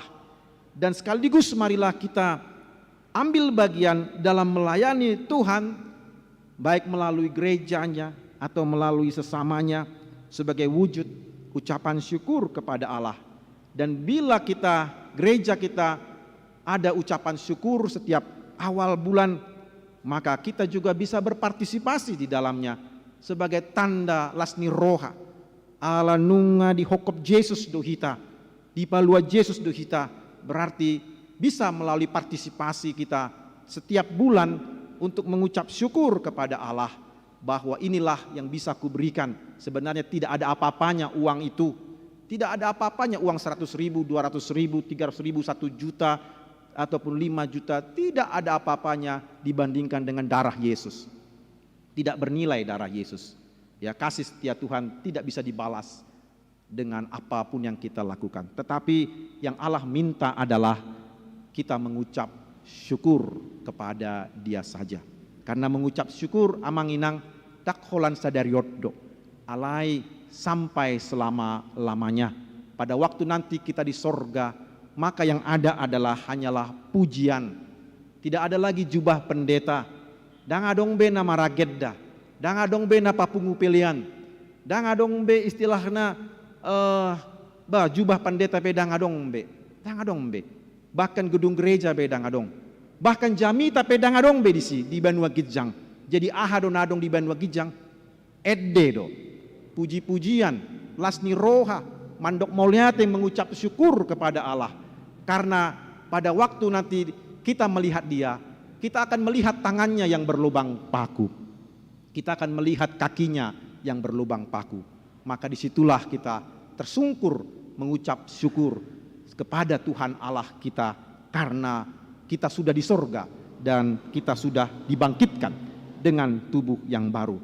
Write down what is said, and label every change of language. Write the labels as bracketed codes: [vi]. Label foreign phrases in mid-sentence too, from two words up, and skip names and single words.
[id] Dan sekaligus marilah kita ambil bagian dalam melayani Tuhan, baik melalui gerejanya atau melalui sesamanya, sebagai wujud ucapan syukur kepada Allah. Dan bila gereja kita ada ucapan syukur setiap awal bulan, maka kita juga bisa berpartisipasi di dalamnya sebagai tanda [bbc] lasni roha. Ala nunga di hokop Yesus dohita, di palua Yesus dohita, [id] berarti bisa melalui partisipasi kita setiap bulan untuk mengucap syukur kepada Allah bahwa inilah yang bisa kuberikan. Sebenarnya tidak ada apa-apanya uang itu. Tidak ada apa-apanya uang 100.000, 200.000, 300.000, 1 juta ataupun 5 juta. Tidak ada apa-apanya dibandingkan dengan darah Yesus. Tidak bernilai darah Yesus. Ya, kasih setia Tuhan tidak bisa dibalas dengan apapun yang kita lakukan. Tetapi yang Allah minta adalah kita mengucap syukur kepada Dia saja. Karena mengucap syukur [bbc] amang inang tak holan sadariotdo alai [id] sampai selama-lamanya. Pada waktu nanti kita di sorga, maka yang ada adalah hanyalah pujian. Tidak ada lagi jubah pendeta. [bbc] Dang adong be nama ragedda, dang adong be na papungu pilihan, dang adong be istilahna jubah pendeta be dang adong be. [id] Bahkan gedung gereja [bbc] be dang adong. Bahkan jamita pedang adong bedisi di Banua Gijang. Jadi ahadon adong di Banua Gijang. Edde do. Puji-pujian, lasni roha, mandok mauliate [id] mengucap syukur kepada Allah. Karena pada waktu nanti kita melihat Dia, kita akan melihat tangannya yang berlubang paku. Kita akan melihat kakinya yang berlubang paku. Maka disitulah kita tersungkur mengucap syukur kepada Tuhan Allah kita karena kita sudah di sorga dan kita sudah dibangkitkan dengan tubuh yang baru.